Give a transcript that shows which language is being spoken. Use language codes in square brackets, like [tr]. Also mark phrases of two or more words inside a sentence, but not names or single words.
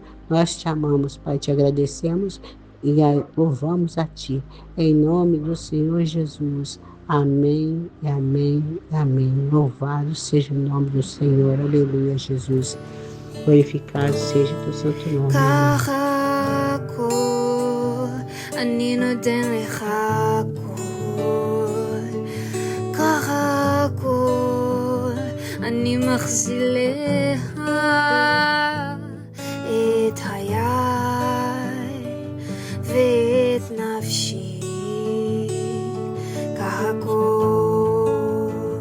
[pt] Nós te amamos, Pai, te agradecemos e louvamos a Ti. Em nome do Senhor Jesus. Amém, e amém, e amém. Louvado seja o nome do Senhor. Aleluia, Jesus. Glorificado seja o Teu santo nome. [he] אני נותן לך הכל, ככה הכל, אני מחזיר לך את חיי ואת נפשי, ככה הכל,